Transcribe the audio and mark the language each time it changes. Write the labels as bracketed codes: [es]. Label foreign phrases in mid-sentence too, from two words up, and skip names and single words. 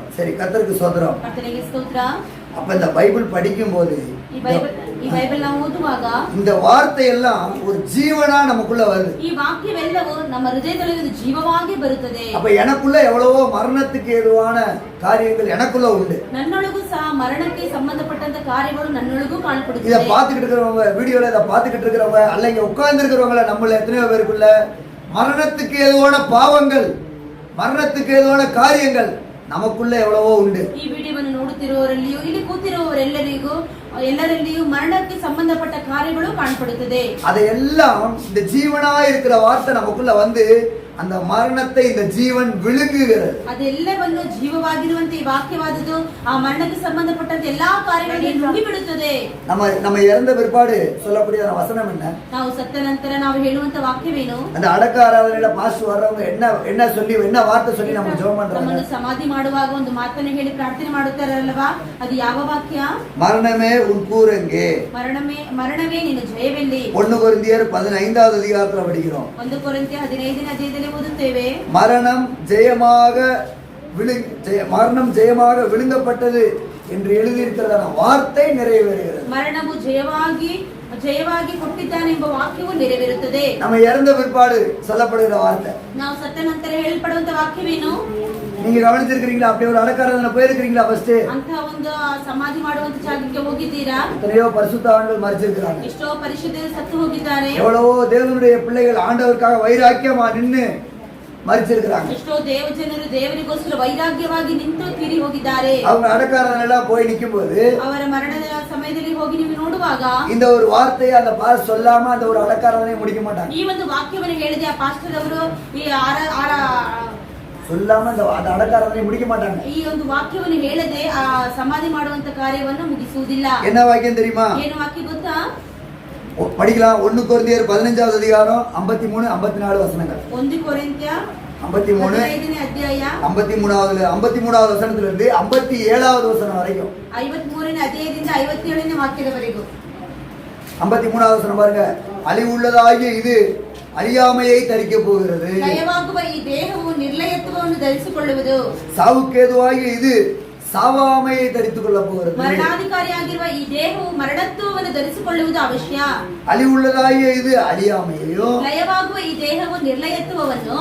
[ta] சரி, கர்த்தருக்கு ஸ்தோத்திரம். [kn] ಕರ್ತನಿಗೆ ಸ್ತೋತ್ರ. [ta] அப்ப இந்த பைபிள் படிக்கும் போது [kn] ಈ ಬೈಬಲ್ ನಾವು ಓದುವಾಗ [ta] இந்த வார்த்தை எல்லாம் ஒரு ஜீவனா நமக்குள்ள வருது. [kn] ಈ ವಾಕ್ಯವೆಲ್ಲವೂ ನಮ್ಮ ಹೃದಯದಲ್ಲಿ ಜೀವವಾಗಿ ಬರುತ್ತದೆ. [ta] அப்ப எனக்குள்ள எவ்வளவோ மரணத்துக்கு ஏதுவான காரியங்கள் எனக்குள்ள உண்டு. [kn] ನನ್ನೊಳಗೂ ಸಹ ಮರಣಕ್ಕೆ ಸಂಬಂಧಪಟ್ಟಂತ ಕಾರ್ಯಗಳು ನನ್ನೊಳಗೂ ಕಾಣப்படுತ್ತದೆ. [ta] இத பாத்துக்கிட்டு இருக்கிறவங்க, வீடியோல இத பாத்துக்கிட்டு இருக்கிறவங்க, அல்ல இங்க உட்கார்ந்து இருக்கிறவங்கள நம்மள எத்தனையோ பேருக்குள்ள மரணத்துக்கு ஏதுவான பாவங்கள், மரணத்துக்கு ஏதுவான காரியங்கள் நமக்குள்ள எவ்வளவோ உண்டு. [kn] ಈ ವಿಡಿಯೋವನ್ನು ನೋಡುತ್ತಿರುವವರಲ್ಲಿಯೂ ಇಲ್ಲಿ ಎಲ್ಲರಲ್ಲಿಯೂ ಮರಣಕ್ಕೆ ಸಂಬಂಧಪಟ್ಟ ಕಾರ್ಯಗಳು ಕಾಣப்படுತ್ತದೆ. [ta] அதையெல்லாம் இந்த ஜீவனா இருக்கிற வார்த்தை நமக்குள்ள வந்து அந்த மரணத்தை இந்த ஜீவன் விழுங்குகிறது. [kn] ಅದೆಲ್ಲವನ್ನು ಜೀವವಾಗಿರುವಂತೆ ಈ ವಾಕ್ಯವಾದದ್ದು ಆ ಮರಣಕ್ಕೆ ಸಂಬಂಧಪಟ್ಟಂತ ಎಲ್ಲಾ ಕಾರ್ಯಗಳನ್ನು ನುಂಗಿ ಬಿಡುತ್ತದೆ. [ta] நம்ம இறந்த பிற்பாடு சொல்லக்கூடிய வசனம் என்ன? [kn] ನಾವು ಸತ್ತ ನಂತರ ನಾವು ಹೇಳುವಂತ ವಾಕ್ಯವೇನು? [ta] அந்த அடக்க ஆராதனையில பாஸ்டர் வர்றவங்க என்ன சொல்லி என்ன வார்த்தை சொல்லி நம்ம ஜெபம் பண்றாங்க? [kn] ನಮ್ಮನ್ನು ಸಮಾಧಿ ಮಾಡುವಾಗ ಒಂದು ಮಾತನ್ನು ಹೇಳಿ ಪ್ರಾರ್ಥನೆ ಮಾಡುತ್ತಾರಲ್ವಾ, ಅದು ಯಾವ ವಾಕ್ಯ? [ta] மரணமே உன் கூரெங்கே, [kn] ಮರಣವೇ ನಿನ್ನ ಜಯವೆಲ್ಲಿ. [ta] 1 கொரிந்தியர் 15வது அதிகாரத்துல படிக்கிறோம். [kn] 1 ಕೊರಿಂಥಿಯ 15ನೇ ಅಧ್ಯಾಯದಲ್ಲಿ ಓದುತ್ತೇವೆ. [ta] மரணம் ஜெயமாக விழுங்கப்பட்டது என்று எழுதியிருக்கிறதான வார்த்தை நிறைவேறுகிறது. [kn] ಮರಣವು ಜಯವಾಗಿ ಕೊಟ್ಟಿದ್ದಾನೆ ಎಂಬ ವಾಕ್ಯವು ನೆರವೇರುತ್ತದೆ. [ta] நம்ம இறந்த பிற்பாடு சொல்லப்படுகிற வார்த்தை, [kn] ನಾವು ಸತ್ತ ನಂತರ ಹೇಳಲ್ಪಡುವಂತ ವಾಕ್ಯವೇನು? [ta] நீங்க கவனிச்சிருக்கீங்களா? அப்படி ஒரு அடக்காரதனை போயிருக்கீங்களா? ஃபர்ஸ்ட் [kn] ಅಂತ ಒಂದು ಸಮಾಧಿ ಮಾಡುವಂತ ಜಾಗಕ್ಕೆ ಹೋಗಿದ್ದೀರಾ? [ta] எத்தனையோ பரிசுத்தவான்கள் மரிச்சிருக்காங்க. [kn] ಎಷ್ಟೋ ಪರಿಶುದ್ಧರು ಸತ್ತು ಹೋಗಿದ್ದಾರೆ. [ta] எவ்வளவோ தேவனுடைய பிள்ளைகள் ஆண்டவருக்காக வைராக்கியமா நின்னு மரிச்சிருக்காங்க. [kn] ಎಷ್ಟೋ ದೇವಜನರು ದೇವರಿಗೋಸ್ಕರ ವೈರಾಗ್ಯವಾಗಿ ನಿಂತು ತೀರಿ ಹೋಗಿದ್ದಾರೆ. [ta] அவங்க அடக்காரதனெல்லாம் போய் நிக்கும்போது, [kn] ಅವರ ಮರಣದ ಸಮಯದಲ್ಲಿ ಹೋಗಿ ನೀವು ನೋಡುವಾಗ [ta] இந்த ஒரு வார்த்தையை அந்த பாஸ் சொல்லாம அந்த ஒரு அடக்காரதனை முடிக்க மாட்டாங்க. [kn] ಈ ಒಂದು ವಾಕ್ಯವನ್ನು ಹೇಳಿದೆ ಆ ಪಾಸ್ಟರ್ ಅವರು ಈ [ta] சொல்லாம அந்த அடக்காரதனை முடிக்க மாட்டாங்க. [kn] ಈ ಒಂದು ವಾಕ್ಯವನ್ನು ಹೇಳದೆ ಆ ಸಮಾಧಿ ಮಾಡುವಂತ ಕಾರ್ಯವನ್ನು ಮುಗಿಸುವುದಿಲ್ಲ. [ta] என்ன வாக்கியம் தெரியுமா? [kn] ಏನು ವಾಕ್ಯ ಗೊತ್ತಾ? [ta] படிக்கலாம். 1 கொரிந்தியர் 15வது அதிகாரம் 53 54 வசனங்கள். [kn] 1 ಕೊರಿಂಥ್ಯ 53 15ನೇ ಅಧ್ಯಾಯ [ta] 53வது வசனத்துல இருந்து 57வது வசனம் வரைக்கும். [kn] 53ನೇ ಅಧ್ಯಾಯದಿಂದ 57ನೇ ವಾಕ್ಯದವರೆಗೂ. [ta] 53வது வசனம் பாருங்க. அழிவுள்ளதாகிய இது அழியாமையை தரிக்க போகிறது. [kn] ಲಯವಾಗುವ ಈ ದೇಹವು ನಿರ್ಲಯತ್ವವನ್ನು ಧರಿಸಿಕೊಳ್ಳುವುದು. [ta] சாவுக்கேதுவாகிய இது சாவாமையை தரித்துக் கொள்ள போகிறது. [kn] ಮರಣಾಧಿಕಾರಿಯಾಗಿರುವ ಈ ದೇಹವು ಮರಣತ್ವವನ್ನು ಧರಿಸಿಕೊಳ್ಳುವುದು ಅವಶ್ಯ. [ta] அழிவுள்ளதாகிய இது அழியாமையையும், [kn] ಲಯವಾಗುವ ಈ ದೇಹವು ನಿರ್ಲಯತ್ವವನ್ನು,